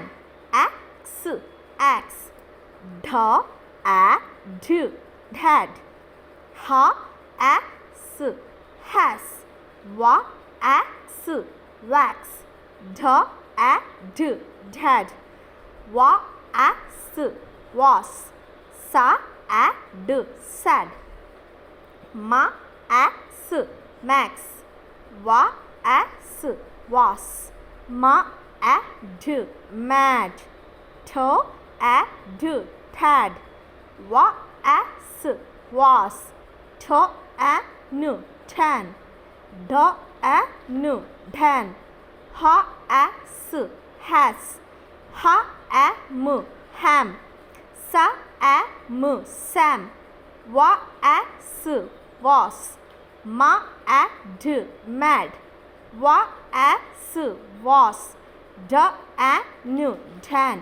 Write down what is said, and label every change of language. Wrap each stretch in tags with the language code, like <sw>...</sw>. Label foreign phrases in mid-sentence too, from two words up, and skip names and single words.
<en>X, ax. Dha, a, d, dad. Ha, a, s, has. Va, a, s, wax. Dha, a, d, dad. Va, a, s, was. Sa, a, d, sad. Ma, a, s, max. Va, a, s, was. Ma, a, d, mad. Tha, a, d, tad. Va, a, s, was. Tha, a, n, tan. Da, a, n, dhan. Ha, a, s, has. Ha, a, m, ham. Sa, a, m, sam. was, was. Mad, mad. Was, was. Dan, dan.</en>